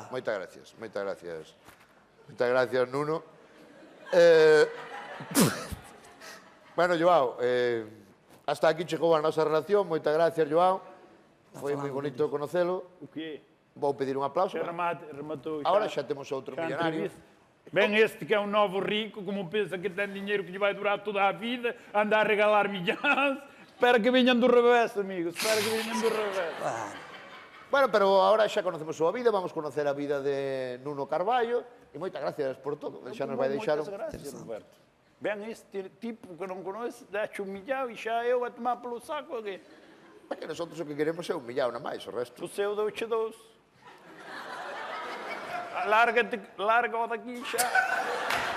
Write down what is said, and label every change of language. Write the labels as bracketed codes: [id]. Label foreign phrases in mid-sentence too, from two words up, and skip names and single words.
[gl] Moitas gracias, moitas gracias. Moitas gracias, Nuno. Bueno, Joao, hasta aquí chegou a nosa relación. Moitas gracias, Joao. Foi moi bonito conocelo. [pt] O quê? [gl] Vou pedir un aplauso. Rematou. Agora xa temos outro [pt] Já [gl] millonario. [pt] entrevista. Vem este que é um novo rico, como pensa que tem dinheiro que lhe vai durar toda a vida, anda a regalar milhões. Espera que venham do revés, amigos. Espera que venham do revés. [gl] Bueno, pero agora xa conocemos a súa vida, vamos conocer a vida de Nuno Carballo. E moitas gracias por todo. Xa nos vai deixar... [pt] Muitas graças, Roberto. Vem este tipo que não conhece, deixa 1 milhão e já eu a tomar pelo saco aqui. [gl] Porque nosotros o que queremos é 1 millao na máis, o resto... [pt] O seu deu-te 2. Larga-o daqui já.